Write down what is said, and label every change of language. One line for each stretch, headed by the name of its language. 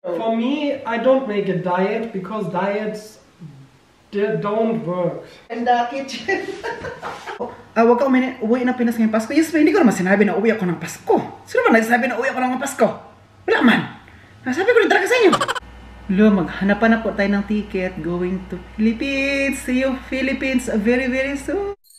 English: For me, I don't make a diet because diets don't work. In the kitchen.
Filipino: Huwag ka uwi ng Pinas ngayong Pasko. Yes, hindi ko naman sinabi na uwi ako ng Pasko. Sino ba nagsabi na uwi ako ng Pasko? Wala man. Nasabi ko rin talaga sa inyo. Maghanap na po tayo ng ticket
English: going to Philippines. See you Philippines very very soon.